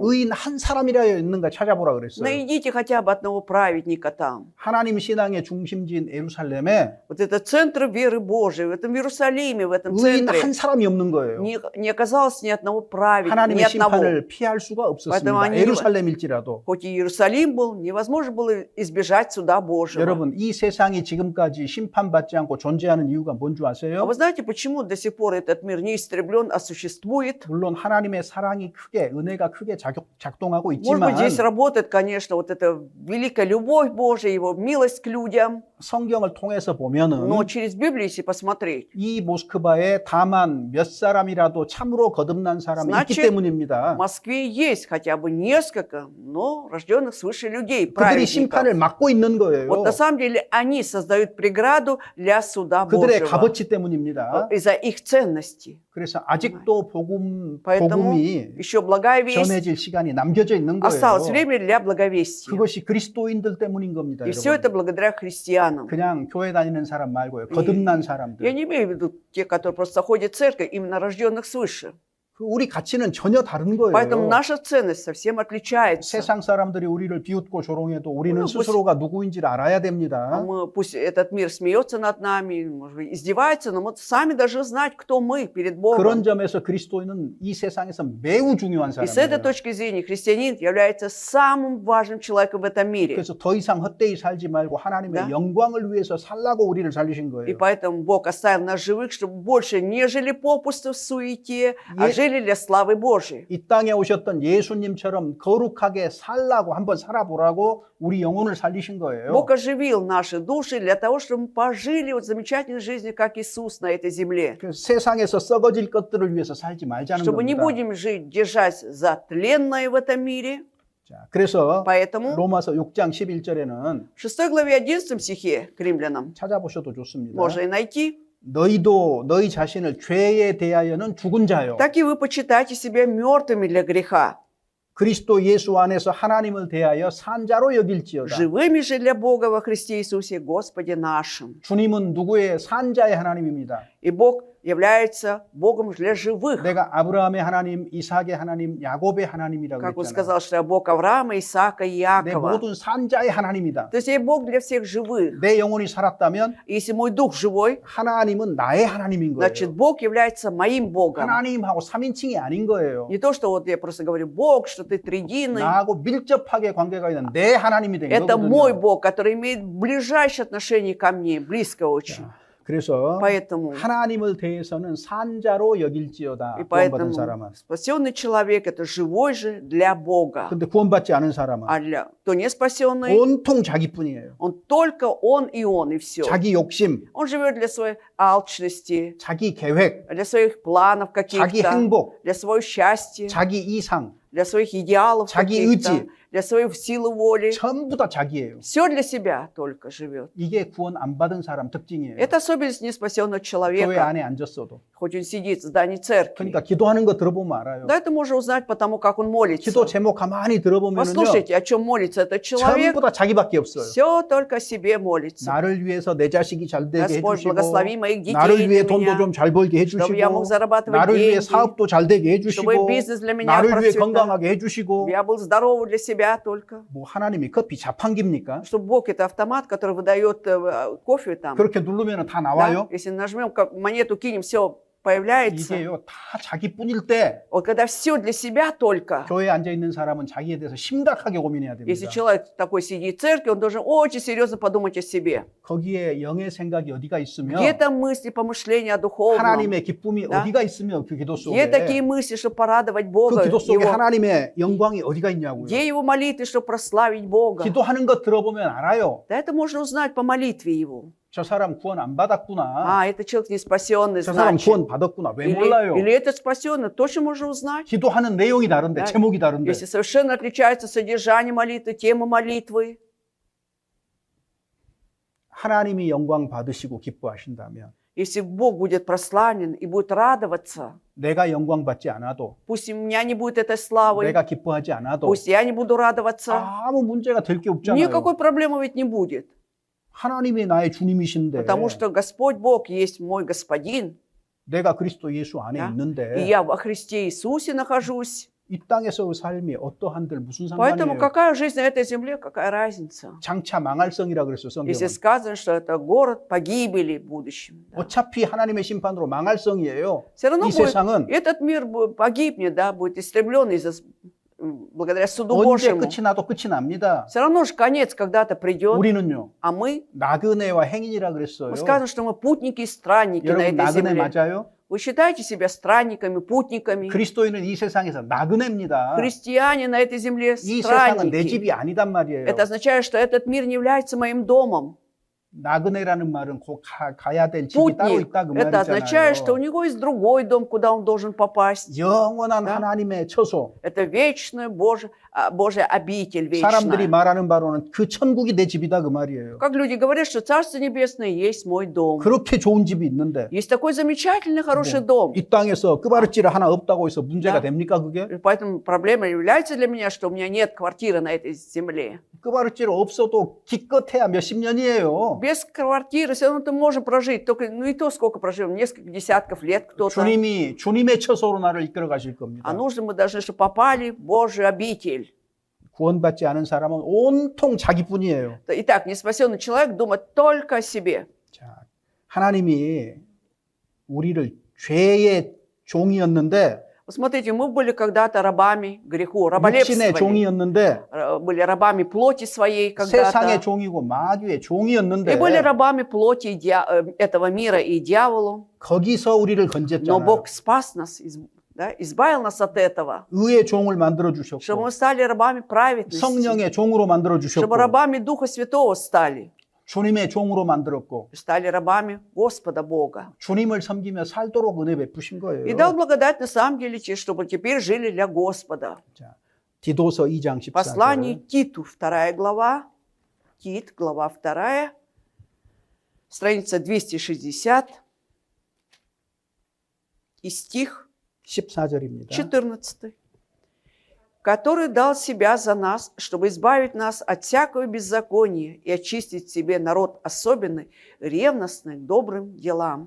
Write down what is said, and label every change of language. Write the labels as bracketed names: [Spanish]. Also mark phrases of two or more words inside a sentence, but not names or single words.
[Korean] 의인 한 사람이라 있는가 찾아보라 그랬어요. [Russian] найдите хотя бы одного праведника там. [Korean] 하나님 신앙의 중심지인 예루살렘에 [Russian] Вот это центр веры Божией, в этом Иерусалиме, в этом [Korean] 의인 [Russian] центре [Korean] 한 사람이 없는 거예요. [Russian] не оказалось ни одного праведника, ни [Korean] 하나님의 [Russian] одного. [Korean] 심판을 피할 수가 없었습니다. [Russian] Поэтому они- [Korean] 예루살렘일지라도. [Russian] Хоть и Иерусалим был, невозможно было избежать суда Божьего. [Korean] 여러분, 이 세상이 지금까지 심판받지 않고 존재하는 이유가 뭔 줄 [Russian] А [Korean] 아세요? [Russian] вы знаете, почему до сих пор этот мир не истреблен, а существует? [Korean] 물론 하나님의 사랑이 크게, 은혜가 크게 작동하고 [Russian] Может быть, [Korean] 있지만 [Russian] здесь работает, конечно, вот эта великая любовь Божия, его милость к людям. [Korean] 성경을 통해서 보면은 [Russian] Но через Библию, если посмотреть, [Korean] 이 모스크바에 다만 몇 사람이라도 참으로 거듭난 사람이 있기 [Russian] Значит, [Korean] 때문입니다. [Russian] в Москве есть хотя бы несколько, но рожденных свыше людей, [Korean] 그들이 심판을 [Russian] праведников. [Korean] 막고 있는 거예요. [Russian] Вот на самом деле они создают преграду для суда [Korean] 그들의 [Russian] Божьего [Korean] 값어치 때문입니다. [Russian] из-за их ценностей. [Korean] 그래서 아직도 [Russian] Поэтому [Korean] 복음이 [Russian] еще благая весть [Korean] 전해질 시간이 남겨져 있는 [Russian] осталось [Korean] 거예요. [Russian] время для благовестия. [Korean] 그것이 그리스도인들 때문인 겁니다. [Russian] И все это [Korean] 여러분. [Russian] благодаря христианам. [Korean] 그냥 교회 다니는 사람 말고요. 거듭난 사람들. [Russian] Я не имею в виду те, которые просто ходят в церковь, именно рожденных свыше. [Korean] 그 우리 가치는 전혀 다른 [Russian] Поэтому [Korean] 거예요. [Russian] наша ценность совсем отличается. [Korean] 세상 사람들이 우리를 비웃고 조롱해도 우리는 [Russian] Ну, [Korean] 스스로가 누구인지를 알아야 됩니다. [Russian] Пусть этот мир смеется над нами, может быть, издевается, но мы сами должны знать, кто мы перед Богом. [Korean] 그런 점에서 그리스도인은 이 세상에서 매우 중요한 [Russian] И с этой [Korean] 사람이에요. [Russian] точки зрения христианин является самым важным человеком в этом мире. [Korean] 그래서 더 이상 헛되이 살지 말고 하나님의 [Russian] Да. [Korean] 영광을 위해서 살라고 우리를 살리신 [Russian] И [Korean] 거예요. [Russian] поэтому Бог оставил нас живых, чтобы больше не жили попусту в суете, а Е- жили для славы Божьей. [Korean] 이 땅에 오셨던 예수님처럼 거룩하게 살라고 한번 살아보라고 우리 영혼을 살리신 거예요. [Russian] Бог оживил наши души для того, чтобы мы пожили вот замечательной жизнью, как Иисус на этой земле. [Korean] 그래서 세상에서 썩어질 것들을 위해서 살지 말자는 [Russian] Чтобы не [Korean] 겁니다. [Russian] будем жить, держась за тленное в этом мире. [Korean] 자, 그래서 [Russian] Поэтому [Korean] 로마서 6장 11절에는 [Russian] в 6 главе 11 стихе к римлянам [Korean] 찾아보셔도 좋습니다. [Russian] можно и найти. [Korean] 너희도 너희 자신을 죄에 대하여는 죽은 자요. [Russian] Так и вы почитайте себя мертвыми для греха, [Korean] 그리스도 예수 안에서 하나님을 대하여 산자로 여길지어다. [Russian] живыми же для Бога во Христе Иисусе Господе нашим. [Korean] 주님은 누구의 산자의 하나님입니다. [Russian] И Бог является Богом для живых. [Korean] 내가 아브라함의 하나님, 이삭의 하나님, 야곱의 하나님이라고 [Russian] Как он [Korean] 했잖아요. [Russian] сказал, что я Бог Авраама, Исаака и [Korean] 내 [Russian] Иакова. [Korean] 모든 산자의 하나님이다. [Russian] То есть я Бог для всех живых. [Korean] 내 영혼이 살았다면 [Russian] Если мой дух живой, [Korean] 하나님은 나의 하나님인 [Russian] значит, [Korean] 거예요. [Russian] Бог является моим Богом. [Korean] 하나님하고 3인칭이 아닌 거예요. [Russian] Не то, что вот я просто говорю Бог, что ты триединый. [Korean] 나하고 밀접하게 관계가 있는 내 하나님이 된 [Russian] Это мой [Korean] 거거든요. [Russian] Бог, который имеет ближайшее отношение ко мне, близко очень. [Korean] 그래서 [Russian] Поэтому, [Korean] 하나님을 대해서는 산자로 여길지어다. [Russian] и [Korean] 구원받은 [Russian] поэтому [Korean] 사람은. [Russian] спасенный человек – это живой же для Бога. [Korean] 근데 구원받지 않은 사람은 [Russian] А для кто не спасенный, [Korean] 온통 자기뿐이에요. [Russian] он только он, и все. [Korean] 자기 욕심, [Russian] Он живет для своей алчности, [Korean] 자기 계획, [Russian] для своих планов [Korean] 자기 [Russian] каких-то, [Korean] 행복, [Russian] для своего счастья, [Korean] 자기 이상, [Russian] для своих идеалов [Korean] 자기 [Russian] каких-то, [Korean] 의지. [Russian] для своей силы воли. [Korean] 전부 다 자기예요. [Russian] Все для себя только живет. [Korean] 이게 구원 안 받은 사람 특징이에요. [Russian] Это особенность неспасенного [Korean] 교회 [Russian] человека, [Korean] 안에 앉았어도. [Russian] хоть он сидит в здании церкви. [Korean] 그러니까 기도하는 거 들어보면 알아요. [Russian] Да, это можно узнать по тому, как он молится. [Korean] 기도 제목 가만히 들어보면요. [Russian] Послушайте, о чем молится этот человек. [Korean] 전부 다 자기밖에 없어요. [Russian] Все только о себе молится. [Korean] 나를 위해서 내 자식이 잘 되게 [Russian] Господь, [Korean] 해주시고, [Russian] благослови моих детей [Korean] 나를 위해 [Russian] для [Korean] 돈도 [Russian] меня, [Korean] 좀 잘 벌게 [Russian] чтобы я мог [Korean] 해주시고, [Russian] зарабатывать [Korean] 나를 위해 [Russian] деньги, [Korean] 사업도 잘 되게 해주시고, [Russian] чтобы бизнес для меня [Korean] 나를 위해 [Russian] процветал, [Korean] 건강하게 해주시고, [Russian] я был здоров для себя только. [Korean] 뭐 하나님이 커피 자판기입니까? [Russian] Чтобы Бог это автомат, который выдает кофе там. [Korean] 그렇게 누르면 다 [Russian] Да? [Korean] 나와요? [Russian] Если нажмем, как монету кинем, все появляется. [Korean] 이게요, 다 자기뿐일 때 [Russian] Вот когда все для себя только. [Korean] 교회에 앉아 있는 사람은 자기에 대해서 심각하게 고민해야 됩니다. [Russian] Если человек такой сидит в церкви, он должен очень серьезно подумать о себе. [Korean] 거기에 영의 생각이 어디가 있으면 [Russian] Где там мысли, помышления о духовном? [Korean] 하나님의 기쁨이 [Russian] Да? [Korean] 어디가 있으면 그 기도 [Russian] Где [Korean] 속에 [Russian] такие мысли, чтобы порадовать Бога? [Korean] 그 기도 속에 [Russian] Его? [Korean] 하나님의 영광이 어디가 있냐고요. [Russian] Где его молитвы, чтобы прославить Бога? [Korean] 기도하는 거 들어보면 알아요. [Russian] Да это можно узнать по молитве его. [Korean] 저 사람 구원 안 받았구나. [Russian] А, это человек не спасенный, [Korean] 저 사람 [Russian] значит. [Korean] 구원 받았구나. 왜 몰라요? [Russian] Или этот спасенный, точно можно узнать. [Korean] 기도하는 내용이 다른데, [Russian] Да. [Korean] 제목이 다른데. [Russian] Если совершенно отличается содержание молитвы, тема молитвы. [Korean] 하나님이 영광 받으시고 기뻐하신다면 [Russian] Если Бог будет прославлен и будет радоваться, [Korean] 내가 영광 받지 않아도, [Russian] пусть у меня не будет этой славы, [Korean] 내가 기뻐하지 않아도 [Russian] пусть я не буду радоваться, [Korean] 아무 문제가 될 게 없잖아요. [Russian] никакой проблемы ведь не будет. [Korean] 하나님이 나의 주님이신데 [Russian] Потому что Господь Бог есть мой Господин. [Korean] 내가 그리스도 예수 안에 [Russian] Да? И [Korean] 있는데 [Russian] я во Христе Иисусе нахожусь. [Korean] 이 땅에서의 삶이 어떠한들 무슨 [Russian] Поэтому [Korean] 상관이에요? [Russian] какая жизнь на этой земле, какая разница? [Korean] 장차 망할 성이라 그랬어요, [Russian] Если [Korean] 성경은. [Russian] сказано, что это город погибели в будущем. Да. [Korean] 어차피 하나님의 심판으로 망할 성이에요. [Russian] Все равно [Korean] 이 [Russian] будет, [Korean] 세상은 [Russian] этот мир погибнет, да, будет истреблен благодаря суду [Korean] 언제 [Russian] Божьему. [Korean] 끝이 나도 끝이 납니다. [Russian] Все равно же конец когда-то придет, [Korean] 우리는요, [Russian] а мы [Korean] 나그네와 행인이라 그랬어요. [Russian] сказано, что мы путники и странники на [Korean] 여러분 [Russian] этой [Korean] 나그네 [Russian] земле. [Korean] 맞아요? [Russian] Вы считаете себя странниками, путниками? [Korean] 그리스도인은 이 세상에서 나그네입니다. [Russian] Христиане на этой земле [Korean] 이 세상은 내 [Russian] странники. [Korean] 집이 아니단 말이에요. [Russian] Это означает, что этот мир не является моим домом. [Korean] 나그네라는 말은 곧 가야 될 집이 따로 [Russian] Путник. [Korean] 있다 그 [Russian] Это означает, что у [Korean] 말이잖아요. [Russian] него есть другой дом, куда он должен попасть. [Korean] 영원한 [Russian] Да. [Korean] 하나님의 처소. [Russian] Это вечная Божья обитель [Korean] 사람들이 [Russian] вечная. [Korean] 말하는 바로는 그 천국이 내 집이다 그 말이에요. [Russian] Как люди говорят, что Царство Небесное есть мой дом. [Korean] 그렇게 좋은 집이 있는데 [Russian] Есть такой замечательный, хороший дом. [Korean] 이 땅에서 끄바르찌를 하나 없다고 해서 문제가 [Russian] Да. [Korean] 됩니까 그게? [Russian] И поэтому проблема является для меня, что у меня нет квартиры на этой земле. [Korean] 끄바르찌를 없어도 기껏해야 몇십 년이에요. [Russian] Без квартиры все равно ты можешь прожить. Только, ну и то сколько проживем, несколько десятков лет кто-то. [Korean] 주님의 처소로 나를 이끌어 가실 겁니다. [Russian] А нужно мы должны, чтобы попали в Божью обитель. [Korean] 구원받지 않은 사람은 온통 자기뿐이에요. [Russian] Итак, неспасенный человек думает только о себе. [Korean] 자, 하나님이 우리를 죄의 종이었는데 [Russian] Вот смотрите, мы были когда-то рабами греху, [Korean] 육신의 [Russian] раболепствовали. [Korean] 종이었는데 [Russian] Были рабами плоти своей [Korean] 세상의 [Russian] когда-то. [Korean] 종이고 마귀의 [Russian] И [Korean] 종이었는데 [Russian] были рабами плоти этого мира и дьяволу. [Korean] 거기서 우리를 [Russian] Но [Korean] 건졌잖아요. [Russian] Бог спас нас, да, избавил нас от этого. [Korean] 의의 종을 만들어 [Russian] Чтобы [Korean] 주셨고 [Russian] мы стали рабами праведности. [Korean] 성령의 종으로 만들어 주셨고 [Russian] Чтобы рабами Духа Святого стали. [Korean] 주님의 종으로 만들었고 [Russian] Стали рабами Господа Бога. [Korean] 주님을 섬기며 살도록 은혜 베푸신 거예요. [Russian] И дал благодать на самом деле, чтобы теперь жили для Господа. [Korean] 자, 디도서 2장 14절. [Russian] Послание Титу, 2 глава. Тит, глава 2. Страница 260. И стих [Korean] 14절입니다. [Russian] 14. Который дал себя за нас, чтобы избавить нас от всякого беззакония и очистить себе народ особенный, ревностный к добрым делам.